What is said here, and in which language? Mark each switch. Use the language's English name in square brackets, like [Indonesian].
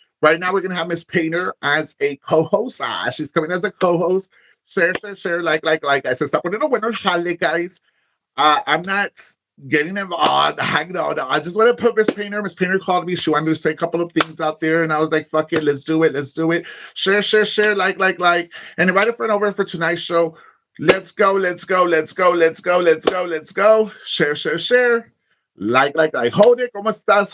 [English] Right now, we're gonna have Miss Painter as a co-host. She's coming as a co-host. Share, like. [Spanish] Se está poniendo bueno el jale, guys. [English] I'm not getting involved. No. I just want to put Miss Painter. Miss Painter called me. She wanted to say a couple of things out there, and I was like, "Fuck it, let's do it. Let's do it." Share, like, and invite a friend over for tonight's show. Let's go. Share. Like. Hold it. [Spanish] ¿Cómo estás?